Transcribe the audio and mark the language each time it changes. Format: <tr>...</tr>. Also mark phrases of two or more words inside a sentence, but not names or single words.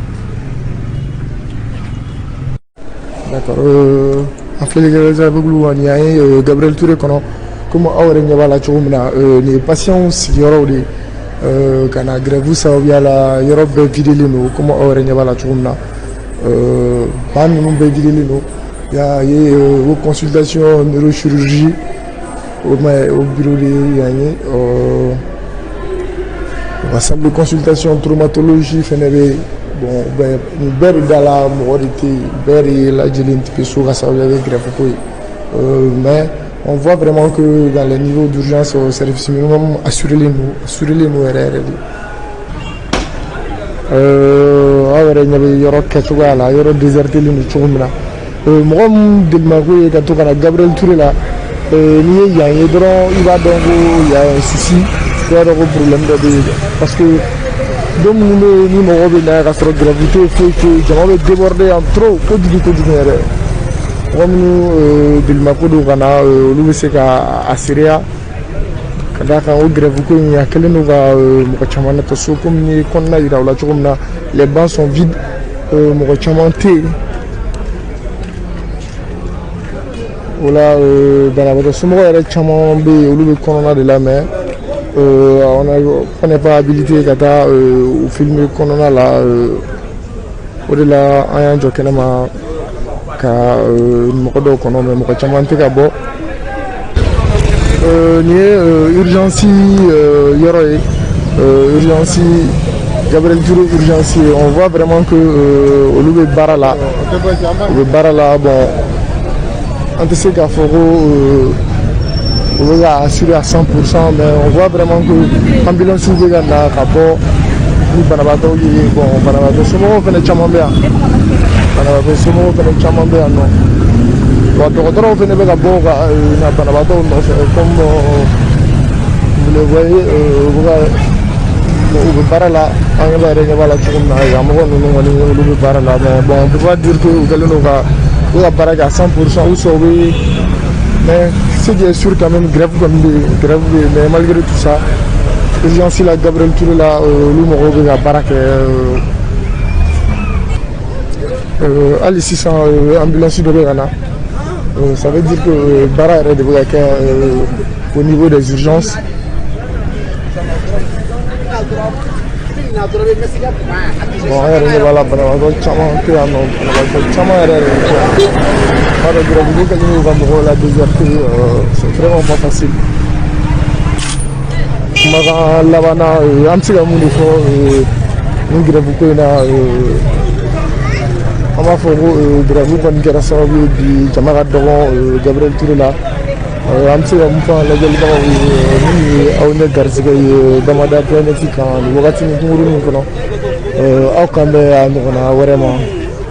<bm>D'accord an filɛlikɛla bɛbulu ani an ye Gabriel Touré kɔnɔ comme aw yɛrɛ ɲɛ b'a la cogo min na nin ye patients sigiyɔrɔw de ka na grève sababuya la yɔrɔ bɛɛ videlen don comme aw yɛrɛ ɲɛ b'a la cogo min na ban ninnu bɛɛ videlen don y'a ye o</bm> <fr>consultation neurochirurgie</fr> <bm>o bureau de yan ye wa</bm> <fr>salle de consultation traumatologie</fr> <bm>fɛnɛ bɛ yen bon bɛɛ de da la mɔgɔ de tɛ yen bɛɛ de lajɛlen tɛ kɛ so ka sababuya kɛ grève ko ye</bm> <fr>mais on voit vraiment que dans les niveaux d'urgence au service minimum assurer les nous</fr> <bm>yɛrɛ de aw yɛrɛ ɲɛ bɛ yɔrɔ kɛcogoya la yɔrɔ désertelen don cogo min na mɔgɔ min delima ko ye ka to ka na Gabriel Touré la n'i ye yan ye dɔrɔn i b'a dɔn ko</bm> <fr>y a un souci</fr> <bm>i b'a dɔn ko problème dɔ bɛ yen</bm> <fr>parce que</fr> <bm>don minnu bɛ yen ni mɔgɔw bɛ na ka sɔrɔ grève tɛ foyi jama bɛ</bm> <fr>déborder en trop</fr> <bm>kojugu yɛrɛ mɔgɔ minnu delima ko don ka na olu bɛ se ka a sereya ka d'a kan o grève ko in a kɛlen don ka mɔgɔ caman nata so komi ni kɔnɔna yira o la cogo min na</bm> <fr>les bancs sont vides</fr> <bm>mɔgɔ caman tɛ yen o la banabagatɔ somɔgɔ yɛrɛ caman bɛ yen olu bɛ kɔnɔna de la</bm> <fr>mais on n'est pas habilité</fr> <bm>ka taa o filmer kɔnɔna la o de la an y'an jɔ kɛnɛma ka mɔgɔ dɔw kɔnɔ mais mɔgɔ caman tɛ ka bɔ nin ye urgence yɔrɔ ye urgence Gabriel Touré urgence</bm> <fr>on voit vraiment que</fr> <bm>olu bɛ baara la u bɛ baara la bon an tɛ se k'a fɔ ko u bɛ ka</bm> <fr>assurer à 100% mais on voit vraiment que</fr> <bm>ambulance bɛ ka na ka bɔ ni banabaatɔw ye bon banabaatɔ somɔgɔw fana caman bɛ yan banabaatɔ somɔgɔw fana caman bɛ yan nɔ wa dɔgɔtɔrɔw fana bɛ ka bɔ ka na banabaatɔw nɔfɛ</bm> <fr>comme vous le voyez</fr> <bm>u bɛ baara la an yɛrɛ ɲɛ b'a la cogo min na yan mɔgɔ ninnu kɔni olu bɛ baara la</bm> <fr>mais bon on peut pas dire que</fr> <bm>u kɛlen don ka baara kɛ</bm> <fr>à 100% ou soit</fr> <bm>u bɛ</bm> <fr>mais ce qui est sûr quand même</fr> <bm>grève kɔni bɛ yen grève bɛ yen</bm> <fr>mais malgré tout ça</fr> <bm>urgence la Gabriel Touré la olu mɔgɔw bɛ ka baara kɛ hali sisan ambulance dɔ bɛ ka na</bm> <fr>ça veut dire que</fr> <bm>baara yɛrɛ de bɛ ka kɛ</bm> <fr>au niveau des urgences</fr> <bm>bon an yɛrɛ ɲɛ b'a la banabagatɔ caman tɛ yan nɔ banabagatɔ caman yɛrɛ de tɛ yan n b'a dɔn grève kɛlen don ka mɔgɔw la déserter</bm> <fr>c'est vraiment pas facile</fr> <bm>kumakan laban na an bɛ se ka mun de fɔ nin grève ko in na an b'a fɔ ko grève kɔni kɛra sababu ye bi jama ka dɔgɔ Gabriel Touré la an bɛ se ka mun fɔ an lajɛlibagaw ye min ye aw ɲɛ garisɛgɛ ye Bamada.net kan nin wagati ni kunkurunin kɔnɔ aw kan bɛ a ɲɔgɔnna wɛrɛ ma</bm>